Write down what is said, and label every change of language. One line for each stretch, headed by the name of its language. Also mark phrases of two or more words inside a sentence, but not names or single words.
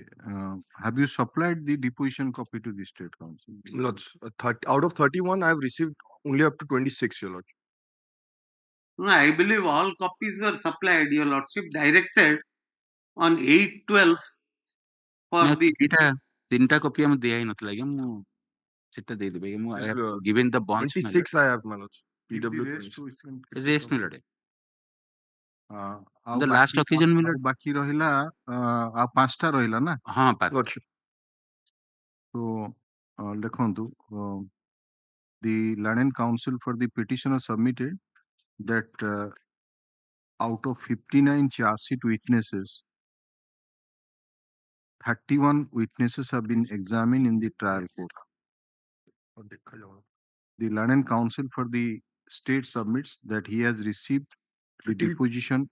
English: Have you supplied the deposition copy to the State Council? Lords, out of 31, I have received only up to 26, Your Lordship. No, I believe all copies were supplied. Your Lordship directed on 8/12 for the.
Odia: ତିନିଟା କପି ଆମେ ଦିଆ ହେଇନଥିଲା ଆଜ୍ଞା ମୁଁ ସେଟା ଦେଇଦେବି ଆଜ୍ଞା ମୁଁ
English: I have given the bunch 26 I have, my lords. PW rest my lord.
Odia: ଆଉ
English: The last occasion my lord.
Odia: ବାକି ରହିଲା ଆଉ 5ଟା ରହିଲା ନା? ହଁ 5ଟା.
English: So ଦେଖନ୍ତୁ the Learned Counsel for the petitioner submitted that out of 59 charge sheet witnesses, 31 witnesses have been examined in the trial court. The Learned Counsel for the state submits that he has received the deposition